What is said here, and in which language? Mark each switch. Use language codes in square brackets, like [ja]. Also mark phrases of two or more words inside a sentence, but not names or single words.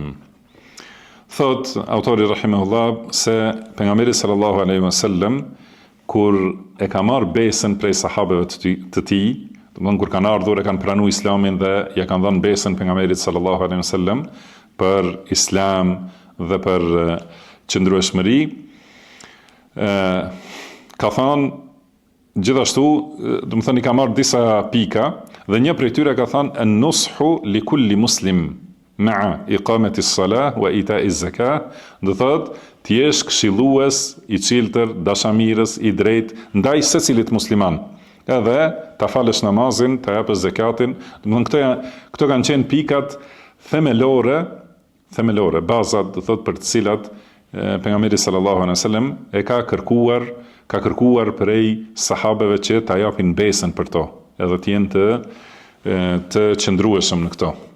[sq] Thot autori rahimahullah se pejgamberi [ar] صلى الله عليه وسلم [sq] kur e ka marrë besën prej sahabeve të tij, kur kanë ardhur e kanë pranuar islamin dhe ja kanë dhënë besën pejgamberit [ar] صلى الله عليه وسلم [sq] për islam dhe për qëndrueshmëri, ka thënë gjithashtu, do të thënë i ka marrë disa pika dhe një prej tyre ka thënë [ar] النصح لكل مسلم مع إقامة الصلاة وإيتاء الزكاة, [sq] do thotë ti jesh këshillues i cilëtër, dashamirës, i drejtë ndaj secilit musliman. Edhe ta falësh namazin, ta japësh zakatin. Do të thonë këto kanë qenë pikat themelore, bazat, do thotë për të cilat pejgamberi [ar] صلى الله عليه وسلم [sq] e ka kërkuar prej sahabeve që ta japin besën për to, edhe të jenë të qëndrueshëm në këto.